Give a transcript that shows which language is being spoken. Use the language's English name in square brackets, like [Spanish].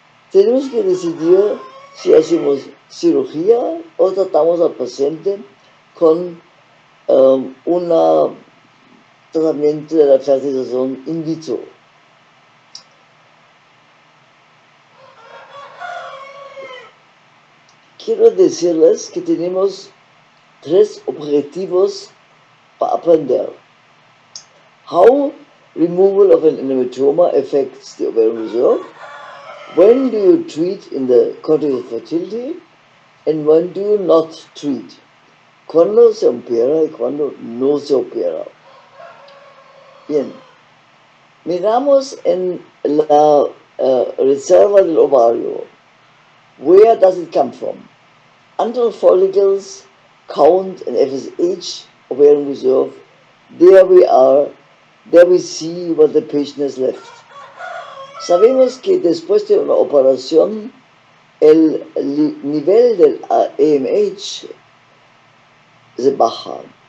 [Spanish] tenemos que decidir si hacemos cirugía o tratamos al paciente con un tratamiento de la fertilización in vitro. Quiero decirles que tenemos 3 objetivos para aprender. [English] How removal of an endometrioma affects the ovarian reserve, when do you treat in the context of fertility, and when do you not treat. [Spanish] Cuando se opera y cuando no se opera. Bien, miramos en la reserva del ovario. [English] Where does it come from? Androgen follicles, count, and FSH, ovarian reserve. There we are. There we see what the patient has left. [Spanish] Sabemos que después de una operación, el nivel del AMH se baja.